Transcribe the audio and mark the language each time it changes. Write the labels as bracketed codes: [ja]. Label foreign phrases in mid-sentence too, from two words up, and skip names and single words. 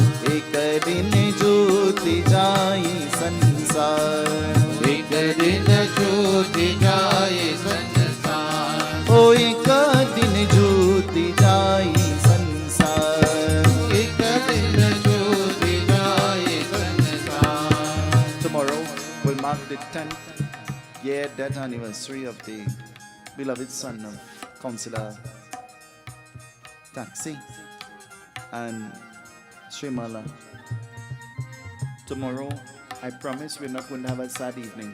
[bho] एक दिन ज्योति जाई संसार एक दिन छूटी जाए संसार ओ एक दिन ज्योति जाई संसार एक दिन छूटी जाए संसार [en] Tomorrow will mark the 10th year death anniversary of the beloved son of Councillor Taxi and Shirmala. Tomorrow, I promise we're not going to have a sad evening.